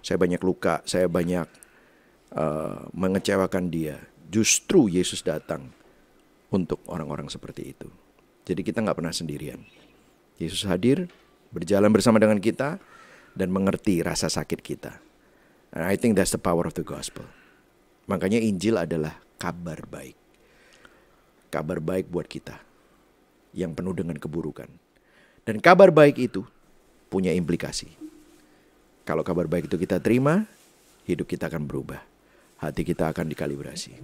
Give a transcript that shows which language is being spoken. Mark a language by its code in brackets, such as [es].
[id] Saya banyak luka, saya banyak mengecewakan dia. Justru Yesus datang untuk orang-orang seperti itu. Jadi kita gak pernah sendirian. Yesus hadir, berjalan bersama dengan kita, dan mengerti rasa sakit kita. [en] And I think that's the power of the gospel. [id] Makanya Injil adalah kabar baik. Kabar baik buat kita yang penuh dengan keburukan. Dan kabar baik itu punya implikasi. Kalau kabar baik itu kita terima, hidup kita akan berubah. Hati kita akan dikalibrasi.